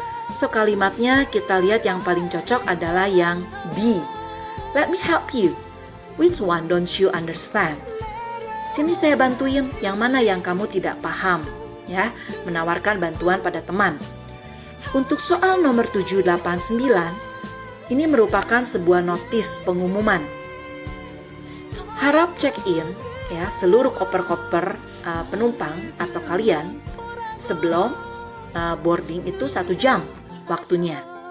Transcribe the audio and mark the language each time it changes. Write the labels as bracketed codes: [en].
[id] So kalimatnya kita lihat yang paling cocok adalah yang D. [en] Let me help you. Which one don't you understand? [id] Sini saya bantuin, yang mana yang kamu tidak paham? Ya, menawarkan bantuan pada teman. Untuk soal nomor 7, 8, 9, ini merupakan sebuah notis pengumuman. Harap check-in ya seluruh koper-koper penumpang atau kalian sebelum boarding itu 1 jam waktunya.